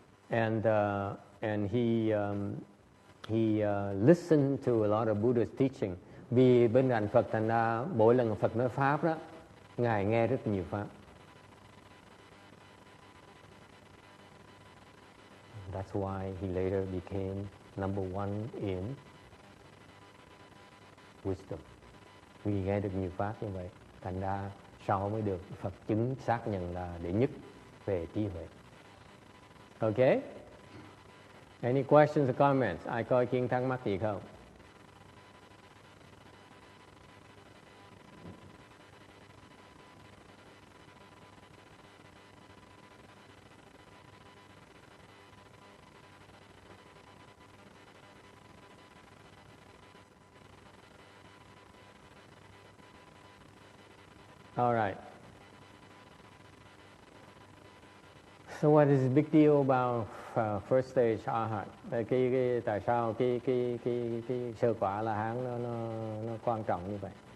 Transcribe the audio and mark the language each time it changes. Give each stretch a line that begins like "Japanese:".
English: And he listened to a lot of Buddha's teaching.
Vietnamese: Vì bên cạnh Phật thành ra mỗi lần Phật nói pháp đó, ngài nghe rất nhiều pháp.
English: That's why he later became number one in wisdom.
Vietnamese: Vì nghe được nhiều pháp như vậy, thành ra sau mới được Phật chứng xác nhận là đệ nhất về trí huệ. Okay?
English: Any questions or comments?
Vietnamese: Ai có ý kiến thắc mắc gì không?
English: All right. So what is the big deal about first stage arhat?
Vietnamese: Cái tại sao cái sơ quả La Hán nó quan trọng như vậy?